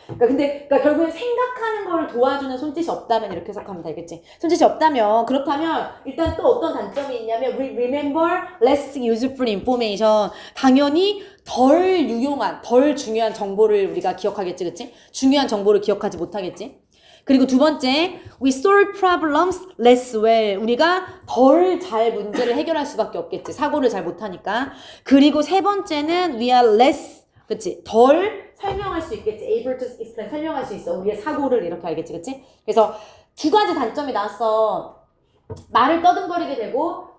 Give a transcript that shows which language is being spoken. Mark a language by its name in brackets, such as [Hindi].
[Korean] 그러니까 결국엔 생각하는 걸 도와주는 손짓이 없다면 이렇게 해석하면 되겠지? 손짓이 없다면 그렇다면 일단 또 어떤 단점이 있냐면 [English] remember less useful information. [Korean] 당연히 덜 유용한, 덜 중요한 정보를 우리가 기억하겠지, 그치? 중요한 정보를 기억하지 못하겠지? 그리고 두 번째, [English] we solve problems less well. [Korean] 우리가 덜 잘 문제를 해결할 수밖에 없겠지. 사고를 잘 못하니까. 그리고 세 번째는 [English] we are less, [Korean] 그치? 덜 설명할 수 있겠지. [English] able to explain, [Korean] 설명할 수 있어. 우리의 사고를 이렇게 알겠지, 그치? 그래서 두 가지 단점이 나왔어. 말을 떠듬거리게 되고